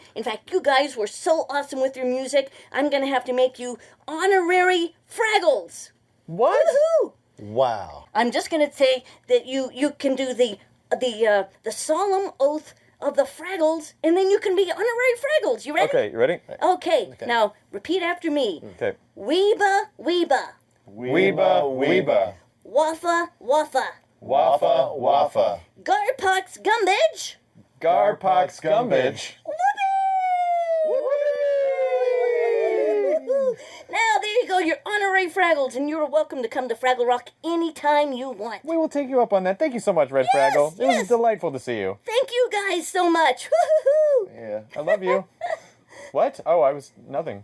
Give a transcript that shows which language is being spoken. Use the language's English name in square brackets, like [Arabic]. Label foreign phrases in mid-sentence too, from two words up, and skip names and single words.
[English] In fact, you guys were so awesome with your music, I'm going to have to make you honorary Fraggles. What? Woohoo! Wow. I'm just going to say that you can do the solemn oath of the Fraggles, and then you can be honorary Fraggles. You ready? Okay, you ready? Okay. Now, repeat after me. Okay. Weeba, weeba. Weeba, weeba. Waffa, waffa. Waffa, waffa. Garpox, gumbidge. Garpox, gumbidge. Now, there you go. You're honorary Fraggles, and you're welcome to come to Fraggle Rock anytime you want. We will take you up on that. Thank you so much, Red Fraggle. It was delightful to see you. Thank you guys so much. Woo-hoo-hoo. Yeah, I love you. What? Oh, I was nothing.